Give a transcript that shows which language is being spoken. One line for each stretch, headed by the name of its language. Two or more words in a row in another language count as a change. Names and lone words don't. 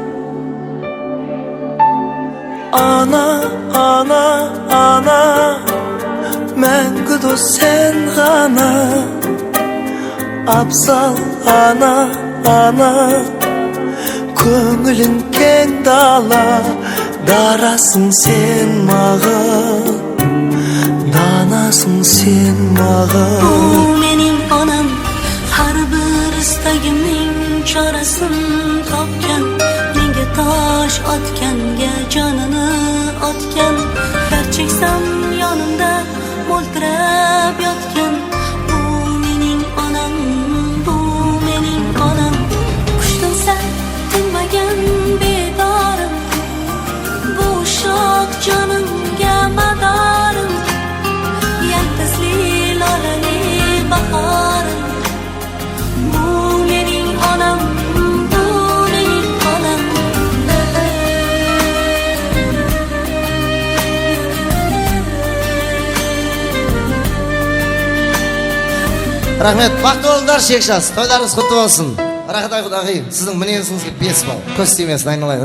Kazakh: Ана, ана, ана, мәңгі дос сен ғана. Абзал ана, ана, көңілің кең дала, дарасың сен маған, данасың сен маған.
Uzbek: Bu mening onam, har bir istagimning chorasini topgan, menga tosh otganga jonini otgan, dard cheksam yonimda mo'ltirab yotgan. Bu mening onam, bu mening onam, qushtinsa tinmagan bedorim, bu shoh jonimga madorim, yaltizli lolali bahorim. Bu mening onam, bu mening onam.
Kazakh: Рахмет, бақытты болыңдар шекшас, тойларыңыз құтты болсын. Рахатай құдағи, сіздің мінезіңізге 5 балл, көз тимесін айналайын.